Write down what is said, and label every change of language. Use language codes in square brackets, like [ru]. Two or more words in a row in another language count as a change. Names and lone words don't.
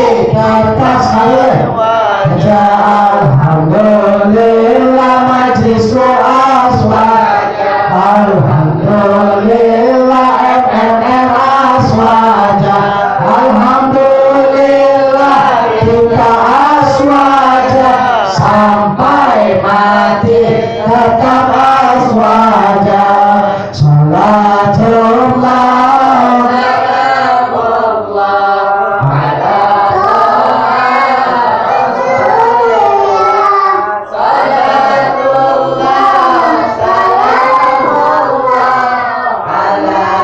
[id] kita saja alhamdulillah majlisku aswaja alhamdulillah MNL aswaja alhamdulillah kita aswaja sampai mati tetap aswaja salatullah [ar] سلام الله على صلاة الله سلام الله على